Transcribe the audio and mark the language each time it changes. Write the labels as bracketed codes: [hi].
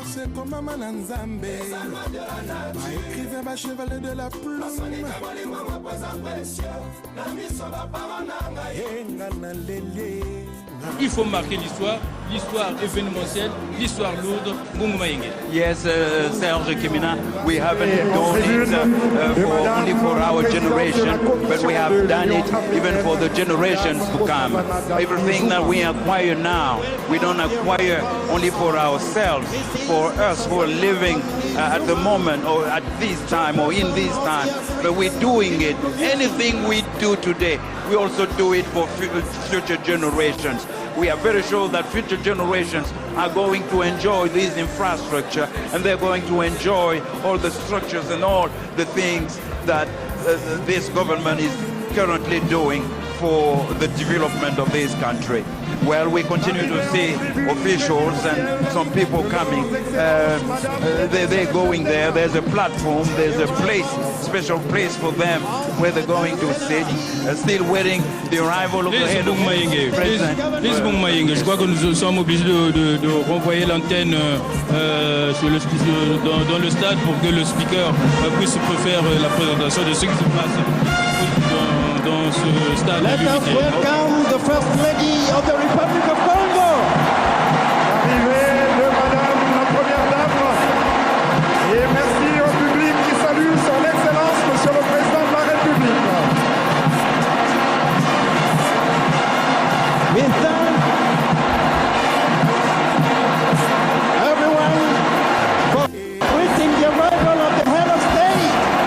[fr] C'est comme [ln] Maman Nzambe Ba écrivain ba [fr] chevalet de la plume [ln] Enga na lele [fr] Il faut marquer l'histoire, l'histoire événementielle, l'histoire lourde, Mungu Mayenge. [en] Yes, Serge Kimina, we haven't done it only for our generation, but we have done it even for the generations to come. Everything that we acquire now, we don't acquire only for ourselves, for us who are living at the moment or at this time or in this time, but we're doing it. Anything we do today, we also do it for future generations. We are very sure that future generations are going to enjoy this infrastructure and they're going to enjoy all the structures and all the things that this government is currently doing for the development of this country. Well, we continue to see officials and some people coming. They're going there. There's a platform. There's a place, special place for them where they're going to sit. Still waiting the arrival of the head of the president. [fr] Please, Mungu Mayenge, je crois que nous sommes obligés de renvoyer l'antenne dans le stade pour que le speaker puisse faire la présentation de ce qui se passe dans ce stade. [en] Let us welcome the First Lady of the Republic of Congo. [fr] Arrivée de Madame la Première Dame. Et merci au public qui salue son Excellence, Monsieur le Président de la République. [en] We thank everyone for greeting the arrival of the head of state.